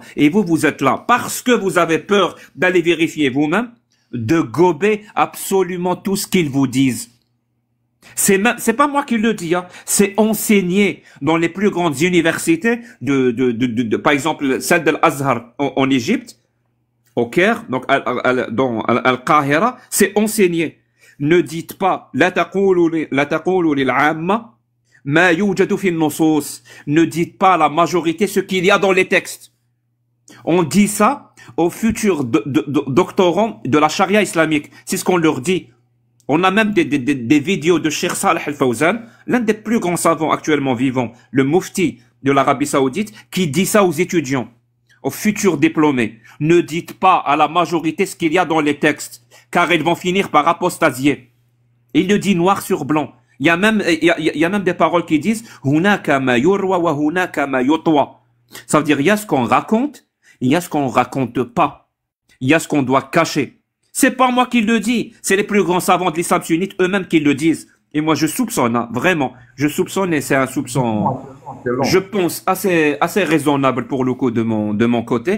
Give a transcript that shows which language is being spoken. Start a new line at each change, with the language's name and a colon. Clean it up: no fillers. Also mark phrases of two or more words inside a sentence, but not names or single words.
French: Et vous êtes là parce que vous avez peur d'aller vérifier vous-même, de gober absolument tout ce qu'ils vous disent. C'est pas moi qui le dis, hein. C'est enseigné dans les plus grandes universités par exemple, celle de l'Azhar en Égypte, au Caire, donc dans Al-Qahira, c'est enseigné. Ne dites pas,
Arabic: لا تقولوا للعامة ما يوجد في النصوص.
French: Ne dites pas à la majorité ce qu'il y a dans les textes. On dit ça aux futurs doctorants de la charia islamique. C'est ce qu'on leur dit. On a même des vidéos de Cheikh Saleh Al-Fawzan, l'un des plus grands savants actuellement vivants, le mufti de l'Arabie Saoudite, qui dit ça aux étudiants, aux futurs diplômés. Ne dites pas à la majorité ce qu'il y a dans les textes, car ils vont finir par apostasier. Il le dit noir sur blanc. Il y a même des paroles qui disent
Arabic: هناك ما يروى وهناك ما يطوى.
French: Ça veut dire il y a ce qu'on raconte, il y a ce qu'on raconte pas. Il y a ce qu'on doit cacher. C'est pas moi qui le dis, c'est les plus grands savants de l'islam sunnite eux-mêmes qui le disent. Et moi je soupçonne, hein, vraiment, je soupçonne et c'est un soupçon, je pense assez raisonnable pour le coup de mon côté.